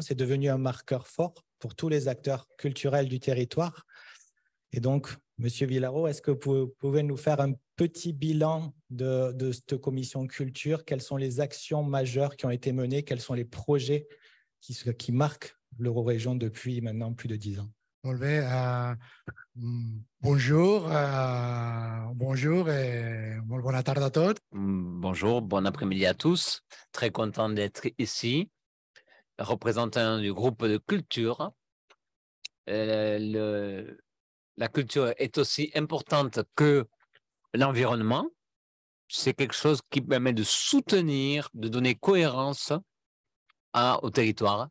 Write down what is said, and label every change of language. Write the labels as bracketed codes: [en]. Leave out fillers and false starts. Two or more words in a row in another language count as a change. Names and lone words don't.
[fr] C'est devenu un marqueur fort pour tous les acteurs culturels du territoire. Et donc, Monsieur Villaró, est-ce que vous pouvez nous faire un petit bilan de cette commission culture? Quelles sont les actions majeures qui ont été menées? Quels sont les projets qui marquent l'Eurorégion depuis maintenant plus de 10 ans? [ca] Molt bé, [fr] bonjour, bonjour et [ca] molt bona tarda a tots. [fr] Bonjour, bon après-midi à tous. Très content d'être ici, représentant du groupe de culture. La culture est aussi importante que l'environnement. C'est quelque chose qui permet de soutenir, de donner cohérence au territoire.